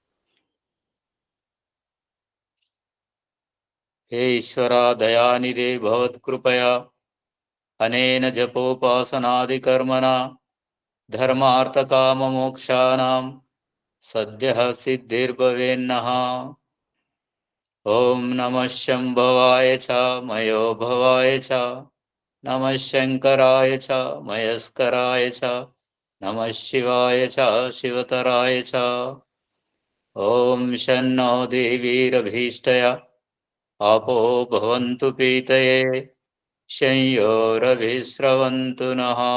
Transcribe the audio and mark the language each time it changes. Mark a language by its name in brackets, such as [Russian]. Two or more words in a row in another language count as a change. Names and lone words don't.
[Sanskrit] हे ईश्वरा दयानिधे भवत्कृपया अनेन जपोपासनादिकर्मणा धर्मार्थकाममोक्षाणां सद्यः सिद्धिर्भवेन्नः। ఓం నమః శంభవాయ చ మయో భవాయ చ నమః శంకరాయ చ మయస్కరాయ చ నమః శివాయ చ శివతరాయ చ. ఓం శన్నో దేవీరభీష్టయ ఆపో భవంతు పీతయే శంయోరభిస్రవంతు నః.